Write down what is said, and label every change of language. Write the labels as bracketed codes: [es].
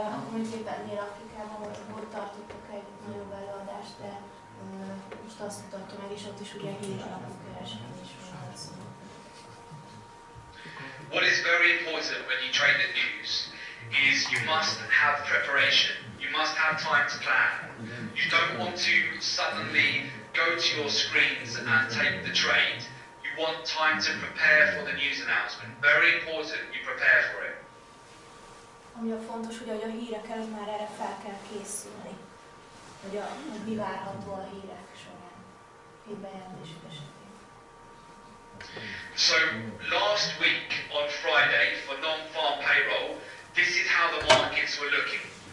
[hu] Mondjuk éppen Dél-Afrikában ott tartottak egy nagyobb előadást, de most azt mutatja meg, és ott is ugye hír alapú kereskedésről van szó. [en] What is very important when you trade the news is you must have preparation. You must have time to plan. You don't want to suddenly go to your screens and take the trade. You want time to prepare for the news announcement. Very important you prepare for it. [hu] Ami a fontos, hogy a hírekkel már erre fel kell készülni, hogy mi várható a hírek során, hírbejelentések esetén. [en] So last week on Friday for non-farm payroll, this is how the markets were looking.